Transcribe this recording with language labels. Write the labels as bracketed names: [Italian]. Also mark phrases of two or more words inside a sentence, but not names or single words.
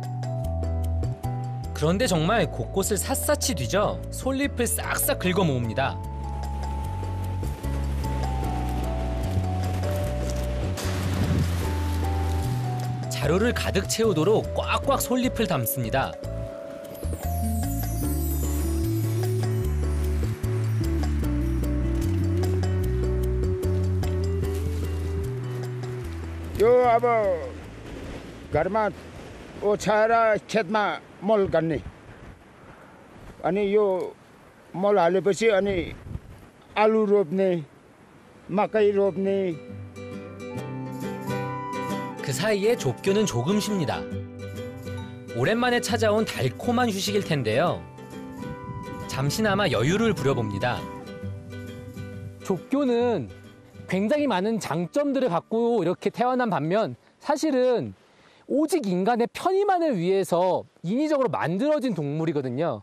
[Korean] 그런데 정말 곳곳을 샅샅이 뒤져 솔잎을 싹싹 긁어 모읍니다. 자루를 가득 채우도록 꽉꽉 솔잎을 담습니다. [Nepali] यो अब घरमा ओछाएर खेतमा मल गर्ने अनि यो मल हालेपछि अनि आलु रोप्ने मकै रोप्ने [Korean] 그 사이에 좁교는 조금 쉽니다. 오랜만에 찾아온 달콤한 휴식일 텐데요. 잠시나마 여유를 부려봅니다. 좁교는 굉장히 많은 장점들을 갖고 이렇게 태어난 반면 사실은 오직 인간의 편의만을 위해서 인위적으로 만들어진 동물이거든요.